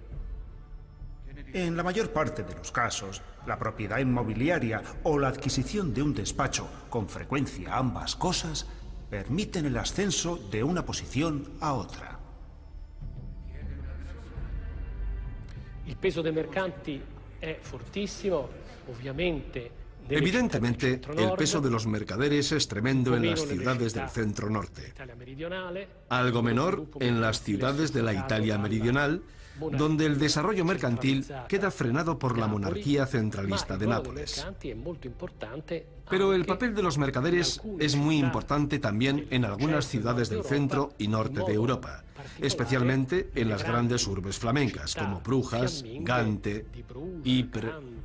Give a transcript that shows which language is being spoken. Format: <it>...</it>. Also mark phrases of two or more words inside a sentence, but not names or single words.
<es>En la mayor parte de los casos, la propiedad inmobiliaria o la adquisición de un despacho, con frecuencia ambas cosas, permiten el ascenso de una posición a otra.</es> <it>El peso dei mercanti è fortissimo, ovviamente.</it> <es>Evidentemente, el peso de los mercaderes es tremendo en las ciudades del centro norte, algo menor en las ciudades de la Italia meridional, donde el desarrollo mercantil queda frenado por la monarquía centralista de Nápoles. Pero el papel de los mercaderes es muy importante también en algunas ciudades del centro y norte de Europa, especialmente en las grandes urbes flamencas, como Brujas, Gante, Ypres.</es>